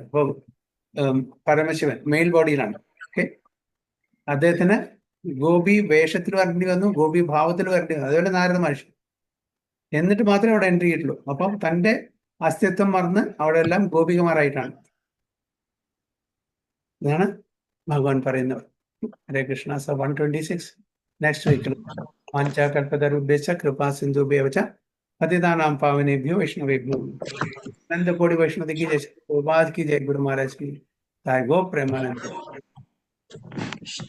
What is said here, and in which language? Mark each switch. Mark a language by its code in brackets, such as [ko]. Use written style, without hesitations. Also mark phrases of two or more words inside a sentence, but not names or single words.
[ml] ഇപ്പോൾ പരമശിവൻ [en] male body, [ml] ഓക്കെ, അദ്ദേഹത്തിന് ഗോപി വേഷത്തിൽ വരേണ്ടി വന്നു, ഗോപി ഭാവത്തിൽ വരേണ്ടി വന്നു. അതുപോലെ നാരദ മഹർഷി, എന്നിട്ട് മാത്രമേ അവിടെ എൻട്രി കിട്ടുള്ളൂ. അപ്പം തൻ്റെ അസ്തിത്വം മറന്ന് അവിടെ എല്ലാം ഗോപികമാരായിട്ടാണ്. ഇതാണ് ഭഗവാൻ പറയുന്നത്. ഹരേ കൃഷ്ണ. 126 നെക്സ്റ്റ് വീക്കിൽ [sa] വാഞ്ചാകൽപതരുഭ്യശ്ച കൃപാ സിന്ധുഭ്യവച പതിതാനാം പാവനേഭ്യോ വൈഷ്ണവേഭ്യോ നന്ദകോടി വൈഷ്ണവ [hi] की जय, गोपाल की जय, गुरु महाराज की जय, [sa] गो प्रेमानंद.